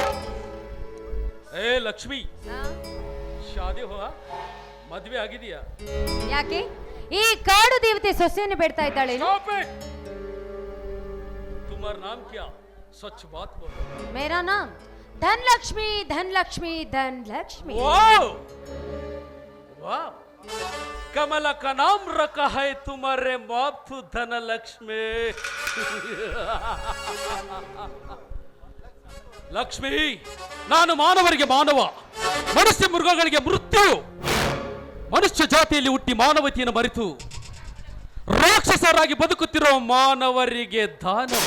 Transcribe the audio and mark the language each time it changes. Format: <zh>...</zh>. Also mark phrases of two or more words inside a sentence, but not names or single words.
<kn>ಏ ಲಕ್ಷ್ಮಿ,</kn> <hi>शादी हो,</hi> <kn>ಮದ್ವೆ ಆಗಿದೆಯಾ? ಯಾಕೆ ಈ ಕಾಡು ದೇವತೆ ಸೊಸೆಯನ್ನು ಬೇಡ್ತಾ ಇದ್ದಾಳೆ?</kn> <hi>तुम्हारा नाम क्या? सच बात बोलो. मेरा नाम धनलक्ष्मी. धनलक्ष्मी, धनलक्ष्मी. ವಾವ್ वाह, कमल का नाम रखा है तुम्हारे बाप धनलक्ष्मी.</hi> <kn>ಲಕ್ಷ್ಮಿ, ನಾನು ಮಾನವರಿಗೆ ಮಾನವ, ಮನುಷ್ಯ ಮೃಗಗಳಿಗೆ ಮೃತ್ಯು. ಮನುಷ್ಯ ಜಾತಿಯಲ್ಲಿ ಹುಟ್ಟಿ ಮಾನವತೆಯನ್ನು ಮರೆತು ರಾಕ್ಷಸರಾಗಿ ಬದುಕುತ್ತಿರುವ ಮಾನವರಿಗೆ ದಾನವ.</kn>